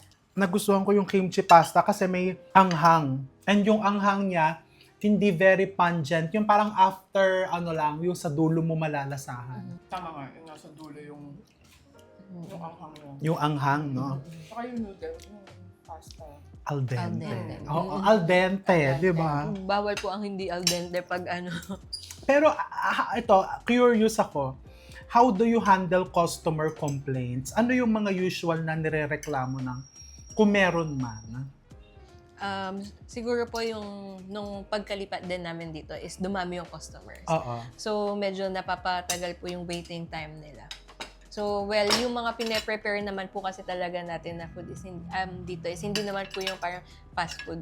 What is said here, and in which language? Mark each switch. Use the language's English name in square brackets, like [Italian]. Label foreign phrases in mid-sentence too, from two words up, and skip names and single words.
[Filipino] Nagustuhan ko yung kimchi pasta kasi may anghang. And yung anghang niya, hindi [English] very pungent. [Filipino] Yung parang after, ano lang, yung sa dulo mo malalasahan. Tama nga, yung nasa dulo yung anghang mo. Yung anghang, no? Saka yung noodles, yung pasta. [Italian] Al dente. Al dente. [Filipino] Oo, [Italian] al dente, [Filipino] di ba? Bawal po ang hindi [Italian] al dente [Filipino] pag ano. Pero ito, curious ako. [English] How do you handle customer complaints? [Filipino] Ano yung mga usual na nirereklamo ng kung meron man? Siguro po yung nung pagkalipat din namin dito is dumami yung customers. Oo. So medyo napapatagal po yung [English] waiting time [Filipino] nila. [English] So well, [Filipino] yung mga pine-prepare naman po kasi talaga natin na food is dito is hindi naman po yung parang [English] fast food.